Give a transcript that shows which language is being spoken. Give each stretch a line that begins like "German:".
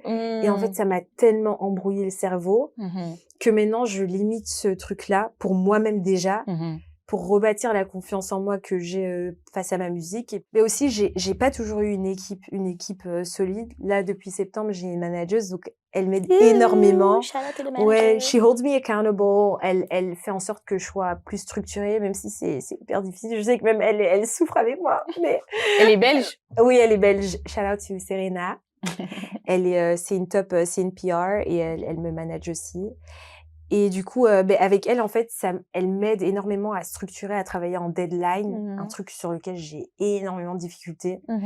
French: Et en fait, ça m'a tellement embrouillé le cerveau que maintenant, je limite ce truc-là pour moi-même déjà, pour rebâtir la confiance en moi que j'ai face à ma musique. Mais aussi, j'ai pas toujours eu une équipe solide. Là, depuis septembre, j'ai une manageuse, donc elle m'aide énormément.
English: Ouais, she holds me accountable.
French: Elle fait en sorte que je sois plus structurée, même si c'est hyper difficile. Je sais que même elle souffre avec moi. Mais elle est belge? Oui, elle est belge.
English: Shout out to Serena.
French: C'est une PR et elle me manage aussi. Et du coup, avec elle, en fait, elle m'aide énormément à structurer, à travailler en deadline, un truc sur lequel j'ai énormément de difficultés.